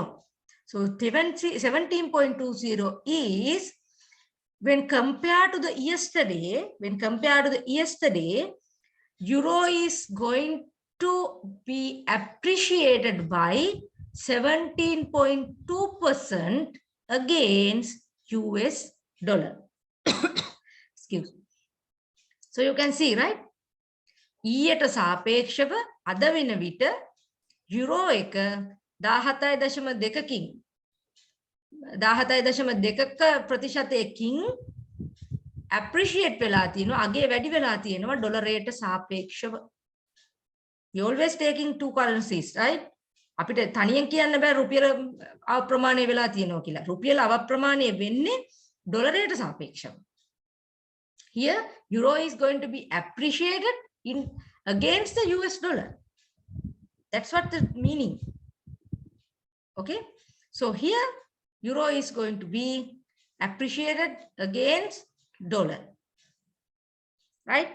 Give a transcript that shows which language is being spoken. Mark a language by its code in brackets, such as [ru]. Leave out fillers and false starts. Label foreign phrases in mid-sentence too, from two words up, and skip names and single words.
[en] So 17.20 is, when compared to the yesterday, euro is going to be appreciated by 17.2% against US dollar. Excuse me. So you can see, right? [si] ඊයට සාපේක්ෂව අද වෙන විට යුරෝ එක 17.2කින් 17.2ක ප්‍රතිශතයකින් appreciate වෙලා තියෙනවා, අගේ වැඩි වෙලා තියෙනවා ඩොලර් රේට සාපේක්ෂව. [en] You always taking two currencies, right? [si] අපිට තනියෙන් කියන්න බෑ රුපියල අප්‍රමාණය වෙලා තියෙනවා කියලා. රුපියල අවප්‍රමාණය වෙන්නේ ඩොලර් රේට සාපේක්ෂව. [en] Here euro is going to be appreciated against the US dollar. That's what the meaning. Okay, so here euro is going to be appreciated against dollar, right?